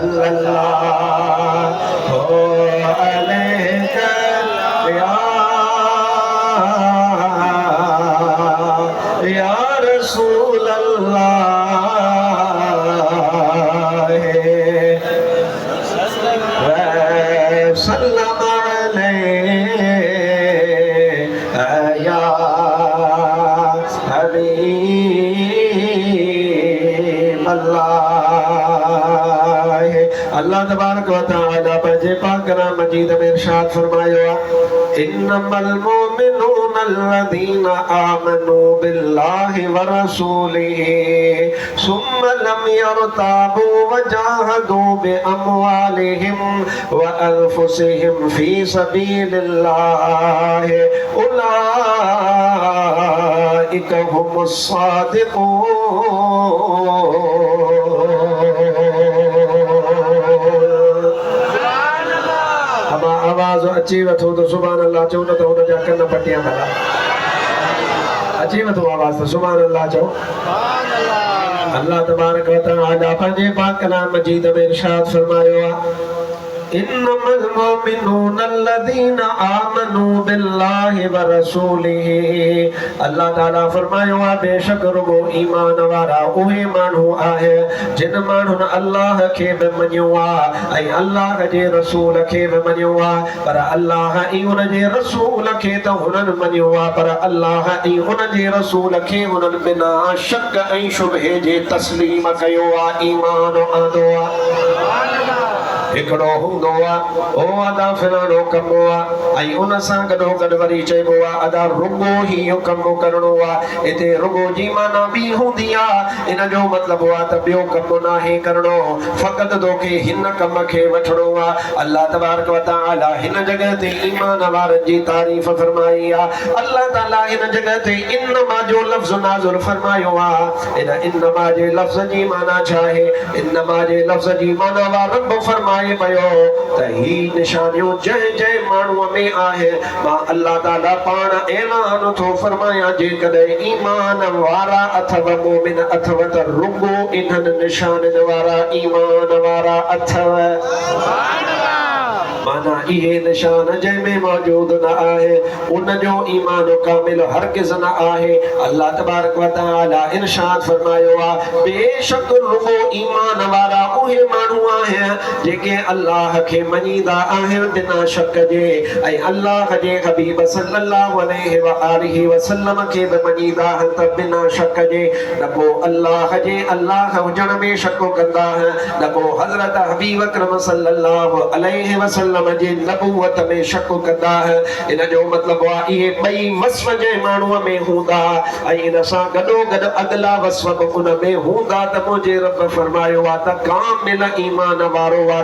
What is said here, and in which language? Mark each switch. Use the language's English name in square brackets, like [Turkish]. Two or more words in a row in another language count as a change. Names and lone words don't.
[Arabic] صلى الله عليه يا رسول الله سلم عليه يا حبيب [Sindhi] अल्लाह अल्लाह [Arabic] تبارك وتعالى [Sindhi] पंहिंजे पाक कलाम मजीद में इरशाद फरमायो [Arabic] إنما المؤمنون الذين آمنوا بالله ورسوله ثم لم يرتابوا وجاهدوا بأموالهم وأنفسهم في سبيل الله أولئك هم الصادقون [Sindhi] आवाज अची वठो तो [Arabic] سبحان الله [Sindhi] चो न तो हुन जा कन पटिया भला अची वठो आवाज तो [Arabic] سبحان الله [Sindhi] चो अल्लाह [Arabic] تبارك وتعالى [Sindhi] पंहिंजे पाक कलाम मजीद में इरशाद फरमायो [Arabic] إنما المؤمنون الذين آمنوا بالله ورسوله [Sindhi] अल्लाह ताला फरमायो बेशक रुगो ईमान वारा उहे माण्हू आहे जिन माण्हुनि अल्लाह खे बि मञियो आहे ऐं अल्लाह जे रसूल खे बि मञियो आहे पर अल्लाह ऐं उन जे रसूल खे त हुननि मञियो आहे पर अल्लाह ऐं उन जे रसूल खे हुननि बिना शक ऐं शुबहे जे तस्लीम कयो आहे ईमान आंदो आहे हिकिड़ो हूंदो आहे ओ अदा फलाणो कमु आहे ऐं उन सां गॾो गॾु वरी चइबो आहे अदा रुगो ही इहो कमु करणो आहे हिते रुगो जी माना ॿी हूंदी आहे इन जो मतिलबु आहे त ॿियो कमु नाहे करणो फ़क़ति तोखे हिन कम खे वठणो आहे अल्लाह तबारक व तआला हिन जॻह ते ईमान वारनि जी तारीफ़ फरमाई आहे अल्लाह ताला हिन जॻह ते इन्नमा जो लफ़्ज़ नाज़िल फरमायो आहे इन इन्नमा जे लफ़्ज़ जी माना छा आहे इन्नमा जे लफ़्ज़ जी माना वा रब फरमाए पयो त ही निशानियूं जंहिं जंहिं माण्हूअ में आहे मां अल्लाह ताला पाण ऐलान थो फरमायां जेकॾहिं ईमान वारा अथव मोमिन अथव त रुगो इन्हनि निशाननि वारा ईमान वारा अथव माना इहे निशान जंहिंमें मौजूद न आहे उन जो ईमान कामिल हरगिज़ न आहे अल्लाह [Arabic] تبارك وتعالى [Sindhi] इरशाद फरमायो आहे बेशक रुगो ईमान वारा उहे माण्हू आहिनि जेके अल्लाह खे मञीदा आहिनि बिना शक जे ऐं अल्लाह जे हबीब [Arabic] صلى الله عليه وآله وسلم [Sindhi] खे बि मञीदा आहिनि त बिना शक जे न को अल्लाह जे अल्लाह हुजण में शक कंदा आहिनि न को हज़रत हबीब अकरम [Arabic] صلى الله عليه وسلم [Sindhi] जे नबूवत में शक कंदा आहिनि इन जो मतिलबु आहे इहे ॿई वस्फ़ जे माण्हूअ में हूंदा ऐं इन सां गॾो गॾु अगला वस्फ़ बि उन में हूंदा त मुंहिंजे रब फरमायो आहे त कामिल ईमान वारो आहे